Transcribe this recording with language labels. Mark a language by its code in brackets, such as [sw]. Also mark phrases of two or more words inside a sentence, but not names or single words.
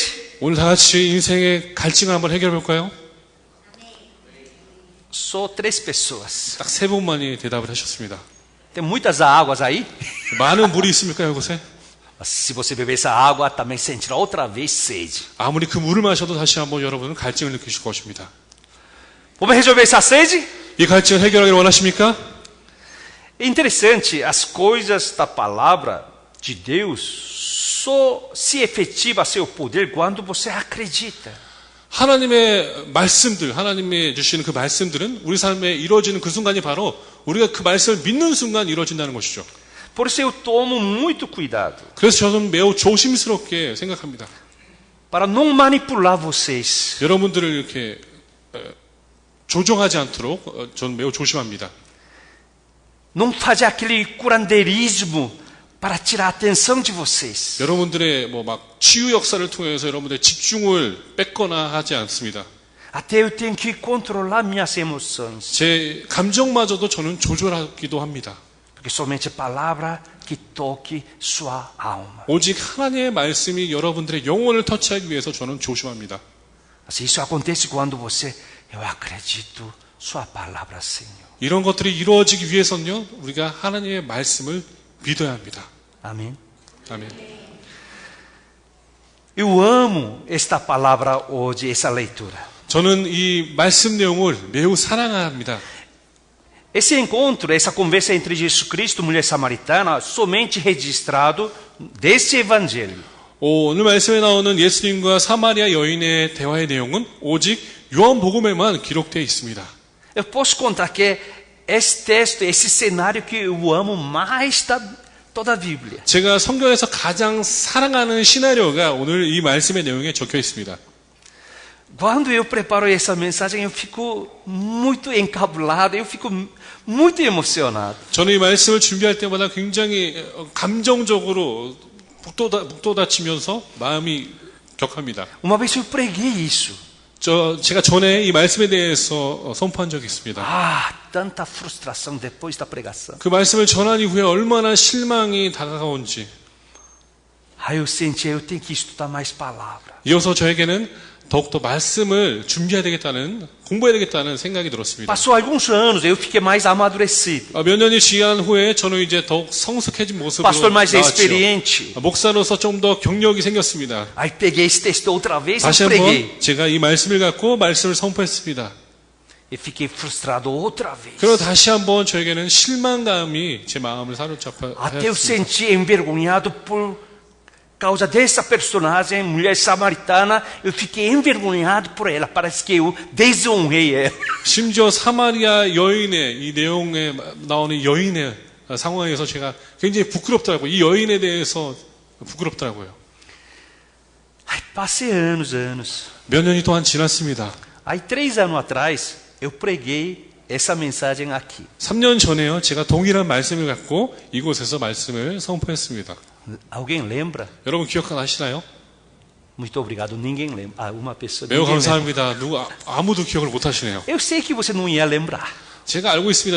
[ko] 오늘 다 같이 인생의 갈증을 한번 해결해 볼까요? [pt] Só 3 pessoas. [ko] 딱 3분만이 대답을 하셨습니다. [pt] Tem muitas águas aí. [ko] 많은 물이 있습니까, 이곳에? [pt] Se você beber essa água, também sentirá outra vez sede. [ko] 아무리 그 물을 마셔도 다시 한번 여러분은 갈증을 느끼실 것입니다. [pt] Vamos resolver essa sede? [ko] 이 갈증을 해결하기를 원하십니까? [pt] É interessante, as coisas da palavra de Deus só se efetiva seu poder quando você acredita. [ko] 하나님의 말씀들, 하나님이 주시는 그 말씀들은 우리 삶에 이루어지는 그 순간이 바로 우리가 그 말씀을 믿는 순간 이루어진다는 것이죠. [pt] Por isso eu tomo muito cuidado [ko] 그래서 저는 매우 조심스럽게 생각합니다. [pt] para não manipular vocês. [ko] 여러분들을 이렇게 조종하지 않도록 저는 매우 조심합니다. [pt] Não fazer aquele curandeirismo para tirar a atenção de vocês. [ko] 여러분들의 막 치유 역사를 통해서 여러분들의 집중을 뺏거나 하지 않습니다. [pt] Até eu tenho que controlar minhas emoções. [ko] 제 감정마저도 저는 조절하기도 합니다. [pt] Porque somente a palavra que toque sua alma. [ko] 오직 하나님의 말씀이 여러분들의 영혼을 터치하기 위해서 저는 조심합니다. [pt] Assim, isso acontece quando você, eu acredito sua palavra, Senhor. [ko] 이런 것들이 이루어지기 위해서는요, 우리가 하나님의 말씀을 믿어야 합니다. [pt] Amém. [ko] 아멘. [pt] Eu amo esta palavra hoje, essa leitura. [ko] 저는 이 말씀 내용을 매우 사랑합니다. [pt] Esse encontro, essa conversa entre Jesus Cristo e mulher samaritana, somente registrado desse evangelho. [ko] 오늘 말씀에 나오는 예수님과 사마리아 여인의 대화의 내용은 오직 요한복음에만 기록되어 있습니다. [pt] Eu posso contar que esse texto, esse cenário que eu amo mais da toda a Bíblia. [ko] 제가 성경에서 가장 사랑하는 시나리오가 오늘 이 말씀의 내용에 적혀 있습니다. [pt] Quando eu preparo essa mensagem, eu fico muito encabulado, eu fico muito emocionado. [ko] 저는 이 말씀을 준비할 때마다 굉장히 감정적으로 북돋아치면서 마음이 격합니다. [pt] Uma vez eu preguei isso. [ko] 제가 전에 이 말씀에 대해서 선포한 적이 있습니다. [pt] Ah, tanta frustração depois da pregação. [ko] 그 말씀을 전한 이후에 얼마나 실망이 다가온지. [pt] Aí eu senti, eu tenho que estudar mais palavra. [ko] 이어서 저에게는 더욱더 말씀을 준비해야 되겠다는, 공부해야 되겠다는 생각이 들었습니다. [pt] Passou alguns anos, eu fiquei mais amadurecido. [ko] 몇 년이 지난 후에 저는 이제 더욱 성숙해진 모습으로 [pt] Pastor mais [ko] 나왔죠. [pt] experiente. [ko] 목사로서 좀 더 경력이 생겼습니다. [pt] Aí peguei esse texto outra vez e [ko] 다시 [pt] preguei. [ko] 한번 제가 이 말씀을 갖고 말씀을 선포했습니다. [pt] E fiquei frustrado outra vez. [ko] 그리고 다시 한번 저에게는 실망감이 제 마음을 사로잡아 [pt] Até eu senti envergonhado por causa dessa personagem, mulher samaritana, eu fiquei envergonhado por ela. Parece que eu desonrei ela. [ko] 심지어 사마리아 여인의 이 내용에 나오는 여인의 상황에서 제가 굉장히 부끄럽더라고요. 이 여인에 대해서 부끄럽더라고요. [pt] Aí passei anos. [ko] 몇 년이 또한 지났습니다. [pt] Aí 3 anos atrás, eu preguei essa mensagem aqui. [ko] 3년 전에요. 제가 동일한 말씀을 갖고 이곳에서 말씀을 선포했습니다. [pt] Alguém lembra? [ko] 여러분 기억나시나요? [pt] Muito obrigado. Ninguém lembra. Ah, uma pessoa. [ko] 매우 [pt] ninguém lembra. [ko] 감사합니다. 아무도 기억을 못 하시네요. [pt] Eu sei que você não ia lembrar, [ko] 제가 알고 있습니다.